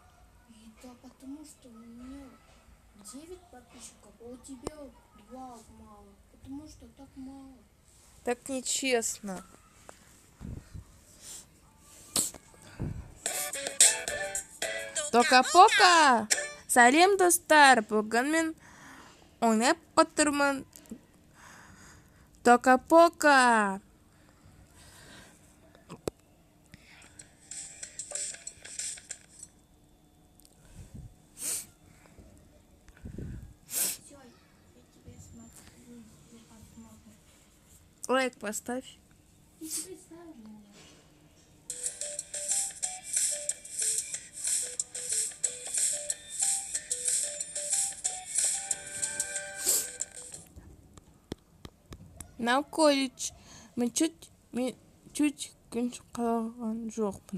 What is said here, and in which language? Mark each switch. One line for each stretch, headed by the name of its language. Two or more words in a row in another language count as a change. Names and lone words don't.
Russian: Это потому что у меня 9 подписчиков, а у тебя 2 мало. Потому что так мало. Так нечестно. Тока-пока!
Kazakh: Сәлем достар! Бүгін мен ойнап отырмын.
Russian: Тока-пока! Все, я тебе смотрю. Лайк поставь. Я тебе ставлю. На колледж мы чуть
Kazakh: қалған жоқпын.